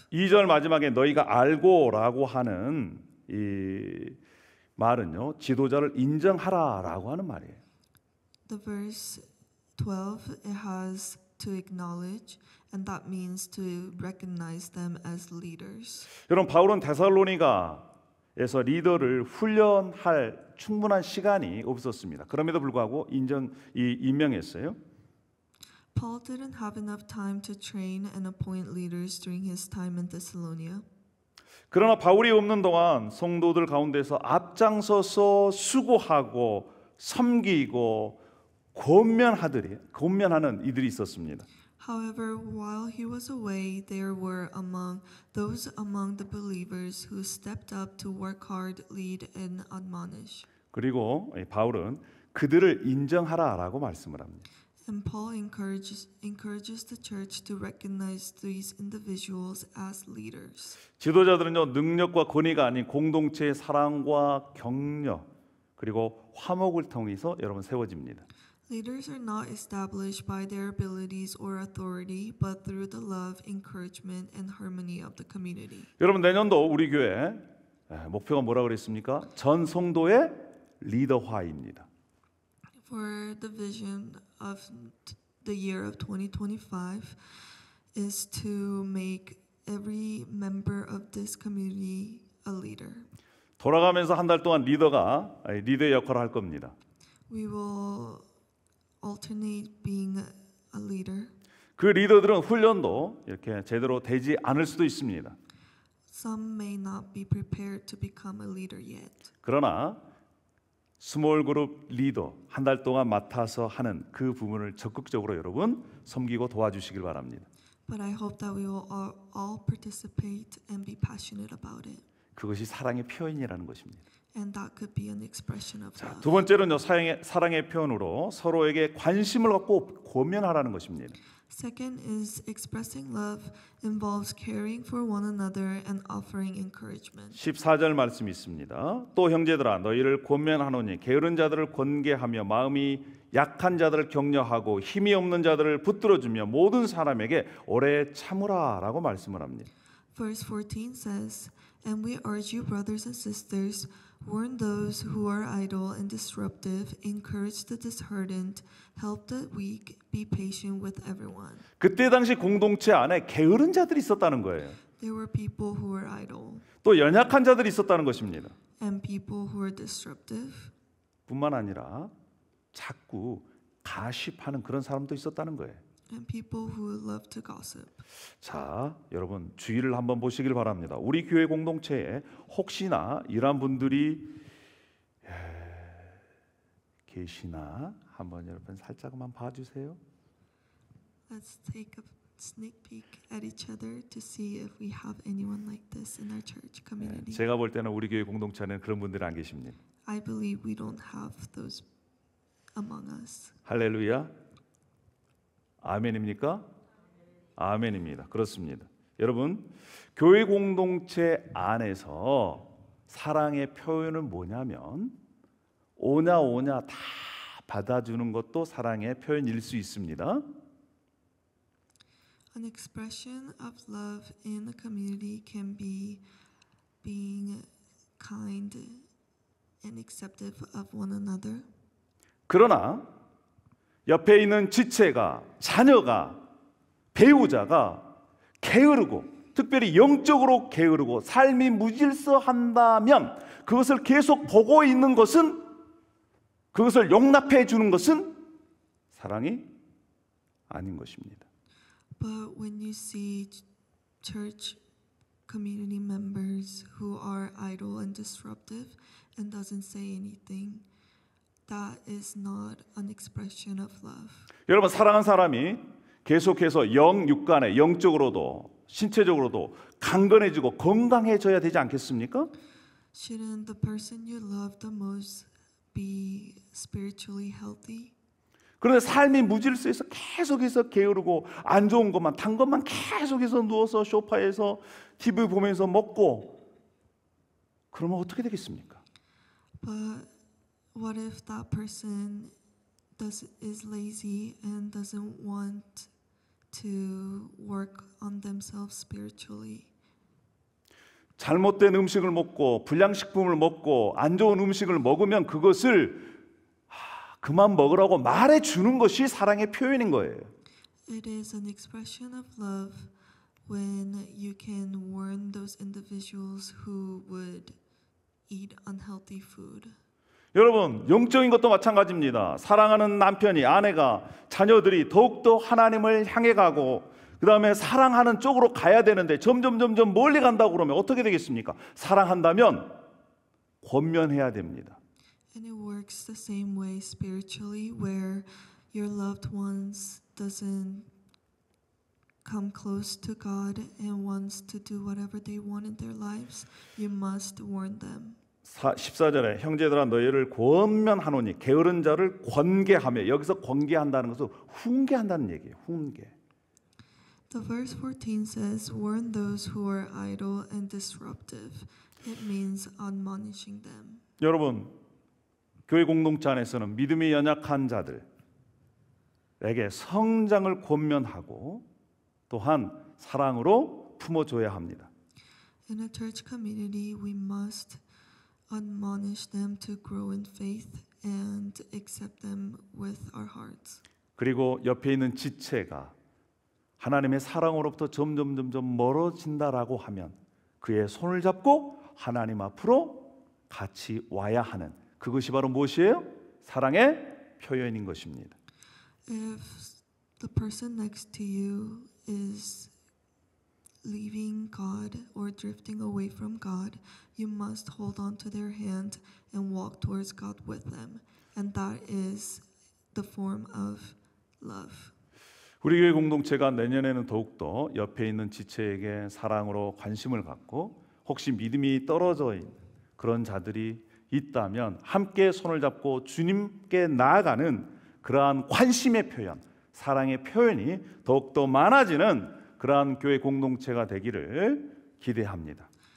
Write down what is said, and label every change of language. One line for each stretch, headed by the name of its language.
Korean: 2절 마지막에 너희가 알고라고 하는 이 말은요, 지도자를 인정하라라고 하는 말이에요.
English: The verse 12 it has to acknowledge, and that means to recognize them as leaders.
Korean: 여러분 바울은 데살로니가에서 리더를 훈련할 충분한 시간이 없었습니다. 그럼에도 불구하고 임명했어요.
English: Paul didn't have enough time to train and appoint leaders during his time in Thessalonica.
Korean: 그러나 바울이 없는 동안 성도들 가운데서 앞장서서 수고하고 섬기고 권면하는 이들이 있었습니다.
English: However, while he was away, there were those among the believers who stepped up to work hard, lead, and admonish.
Korean: 그리고 바울은 그들을 인정하라라고 말씀을 합니다.
English: And Paul encourages the church to recognize these individuals as leaders.
Korean: 지도자들은요, 능력과 권위가 아닌 공동체의 사랑과 격려 그리고 화목을 통해서 여러분 세워집니다.
English: Leaders are not established by their abilities or authority, but through the love, encouragement, and harmony of the community.
Korean: 여러분 내년도 우리 교회 목표가 뭐라 그랬습니까? 전 성도의 리더화입니다.
English: For the vision of the year of 2025 is to make every member of this community a leader.
Korean: 돌아가면서 한 달 동안 리더의 역할을 할 겁니다.
English: We will alternate being a leader.
Korean: 그 리더들은 훈련도 이렇게 제대로 되지 않을 수도 있습니다.
English: Some may not be prepared to become a leader yet.
Korean: 그러나 스몰 그룹 리더 한 달 동안 맡아서 하는 그 부분을 적극적으로 여러분 섬기고 도와주시길 바랍니다.
English: But I hope that we will all participate and be passionate about it.
Korean: 그것이 사랑의 표현이라는 것입니다.
English: And that could be an expression of love.
Korean: 두 번째로는요, 사랑의 표현으로 서로에게 관심을 갖고 권면하라는 것입니다.
English: Second is expressing love involves caring for one another and offering encouragement.
Korean: 14절 말씀이 있습니다. 또 형제들아 너희를 권면하노니 게으른 자들을 권계하며 마음이 약한 자들을 격려하고 힘이 없는 자들을 붙들어주며 모든 사람에게 오래 참으라라고 말씀을 합니다.
English: Verse 14 says, And we urge you, brothers and sisters, warn those who are idle and disruptive, encourage the disheartened, help the weak, be patient with everyone.
Korean: 그때 당시 공동체 안에 게으른 자들이 있었다는 거예요.
English: There were people who were idle
Korean: 또 연약한 자들이 있었다는 것입니다.
English: and people who were disruptive.
Korean: 뿐만 아니라 자꾸 가십하는 그런 사람도 있었다는 거예요.
English: And people who love to gossip.
Korean: 자, 여러분 주의를 한번 보시길 바랍니다. 우리 교회 공동체에 혹시나 이런 분들이 계시나 한번 여러분 살짝만 봐주세요.
English: Let's take a sneak peek at each other to see if we have anyone like this in our church community.
Korean: 제가 볼 때는 우리 교회 공동체 안에는 그런 분들이 안 계십니다.
English: I believe we don't have those among us.
Korean: 할렐루야. 아멘입니까? 아멘입니다. 그렇습니다. 여러분, 교회 공동체 안에서 사랑의 표현은 뭐냐면 오냐 다 받아주는 것도 사랑의 표현일 수 있습니다.
English: An expression of love in the community can be being kind and acceptive of one another.
Korean: 그러나 옆에 있는 지체가, 자녀가, 배우자가 게으르고 특별히 영적으로 게으르고 삶이 무질서한다면 그것을 계속 보고 있는 것은, 그것을 용납해 주는 것은 사랑이 아닌 것입니다.
English: But when you see church community members who are idle and disruptive and doesn't say anything, that is not an expression of love.
Korean: 여러분, 사랑한 사람이 계속해서 육간에 영적으로도 신체적으로도 강건해지고 건강해져야 되지 않겠습니까?
English: Shouldn't the person you love the most be spiritually healthy?
Korean: 그런데 삶이 무질서해서 계속해서 게으르고 안 좋은 것만 단 것만 계속해서 누워서 소파에서 TV 보면서 먹고 그러면 어떻게 되겠습니까?
English: But what if that person is lazy and doesn't want to work on themselves spiritually?
Korean: 잘못된 음식을 먹고 불량식품을 먹고 안 좋은 음식을 먹으면 그것을 그만 먹으라고 말해 주는 것이 사랑의 표현인 거예요.
English: It is an expression of love when you can warn those individuals who would eat unhealthy food.
Korean: 여러분, 영적인 것도 마찬가지입니다. 사랑하는 남편이, 아내가, 자녀들이 더욱더 하나님을 향해 가고 그 다음에 사랑하는 쪽으로 가야 되는데 점점 멀리 간다고 그러면 어떻게 되겠습니까? 사랑한다면 권면해야 됩니다.
English: And it works the same way spiritually, where your loved ones doesn't come close to God and wants to do whatever they want in their lives. You must warn them.
Korean: 14절에 형제들아 너희를 권면하노니 게으른 자를 권계하며, 여기서 권계한다는 것은 훈계한다는 얘기예요. 훈계.
English: The verse 14 says, warn those who are idle and disruptive. It means admonishing them.
Korean: 여러분, 교회 공동체 안에서는 믿음이 연약한 자들에게 성장을 권면하고 또한 사랑으로 품어줘야 합니다.
English: In a church community, we must admonish them to grow in faith and accept them with our hearts.
Korean: 그리고 옆에 있는 지체가 하나님의 사랑으로부터 점점 멀어진다라고 하면 그의 손을 잡고 하나님 앞으로 같이 와야 하는, 그것이 바로 무엇이에요? 사랑의 표현인 것입니다.
English: If the person next to you is leaving God or drifting away from God, you must hold on to their hand and walk towards God with them. And that is the form of love.
Korean: 우리 교회 공동체가 내년에는 더욱더 옆에 있는 지체에게 사랑으로 관심을 갖고 혹시 믿음이 떨어져 있는 그런 자들이 있다면 함께 손을 잡고 주님께 나아가는 그러한 관심의 표현, 사랑의 표현이 더욱더 많아지는 그러한 교회 공동체가 되기를 기대합니다.